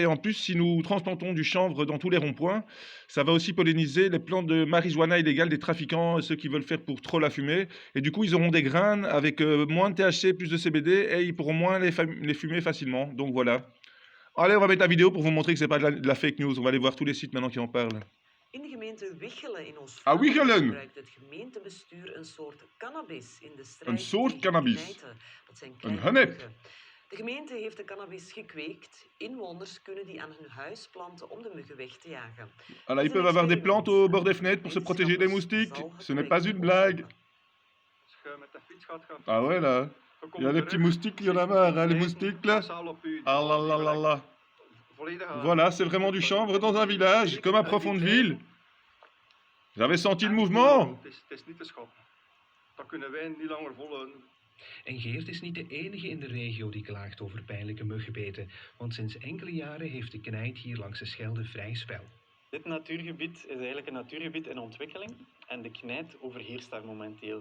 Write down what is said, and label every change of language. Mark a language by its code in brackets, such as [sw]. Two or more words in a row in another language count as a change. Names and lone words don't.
[fr] En plus, si nous transplantons du chanvre dans tous les ronds-points, ça va aussi polliniser les plantes de marijuana illégales des trafiquants, ceux qui veulent faire pour trop la fumer. Et du coup, ils auront des graines avec moins de THC, plus de CBD, et ils pourront moins les fumer facilement. Donc voilà. Allez, on va mettre la vidéo pour vous montrer que c'est pas de la [en] fake news. [fr] On va aller voir tous les sites maintenant qui en parlent. [nl] In de gemeente Wichelen in ons Ah, Wichelen! gebruikt het gemeentebestuur een soort cannabis in de strijd Een soort tegen cannabis? knijten. Dat zijn Een kleine hennep? muggen. De gemeente heeft de cannabis gekweekt. Inwoners kunnen die aan hun huis planten om de muggen weg te jagen. [fr] Alors, ils peuvent avoir des plantes au bord des fenêtres pour se protéger des moustiques. Ce n'est pas une blague. Ah ouais, là. Il y a des petits moustiques, il y en a marre, hein, les moustiques, là. Ah là là là là. Voilà, c'est vraiment du chanvre dans un village, comme à Profondeville. J'avais senti le mouvement. [nl] En Geert is niet de enige in de regio die klaagt over pijnlijke muggenbeten, want sinds enkele jaren heeft de knijt hier langs de Schelde vrij spel. Dit natuurgebied is eigenlijk een natuurgebied in ontwikkeling en de knijt overheerst daar momenteel.